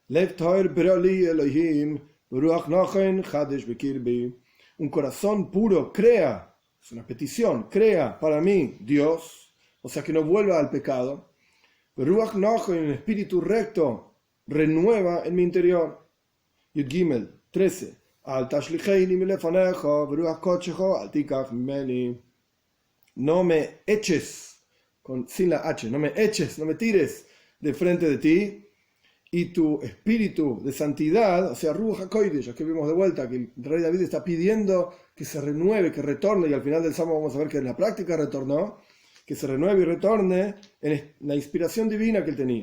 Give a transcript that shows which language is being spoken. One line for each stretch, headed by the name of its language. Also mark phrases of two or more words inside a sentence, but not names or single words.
Spanish: Un corazón puro crea, es una petición, crea para mí, Dios, o sea que no vuelva al pecado. Un espíritu recto renueva en mi interior.
Hebrew: יוד גימל 13. אל תשליכני מלפניך, ברוח קדשך, אל תקח ממני.
Spanish: No me eches, sin la H, no me eches, no me tires de frente de ti, y tu espíritu de santidad, o sea,
Hebrew: רוח הקודש,
Spanish: aquí vimos de vuelta que el rey David está pidiendo que se renueve, que retorne, y al final del Salmo vamos a ver que en la práctica retornó, que se renueve y retorne en la inspiración divina que él tenía.